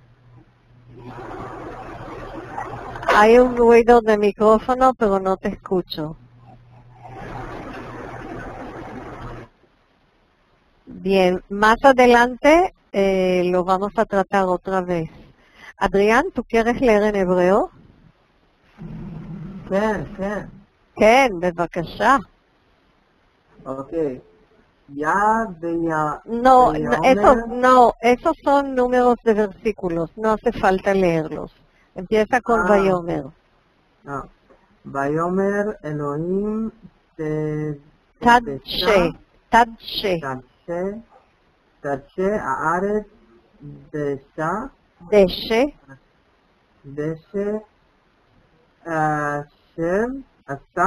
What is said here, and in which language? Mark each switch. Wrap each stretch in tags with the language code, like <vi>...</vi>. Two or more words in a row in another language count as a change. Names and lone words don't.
<es>Hay un ruido de micrófono, pero no te escucho. Bien, más adelante lo vamos a tratar otra vez. Adrián, ¿tú quieres leer en hebreo?</es> <he>כן. כן, בבקשה. אוקיי. יד</he> <es>No, esos son números de versículos, no hace falta leerlos. Empieza con Vayomer.</es> <he>ויאמר אלוהים תדשה הארץ דשא אשר עשה</he>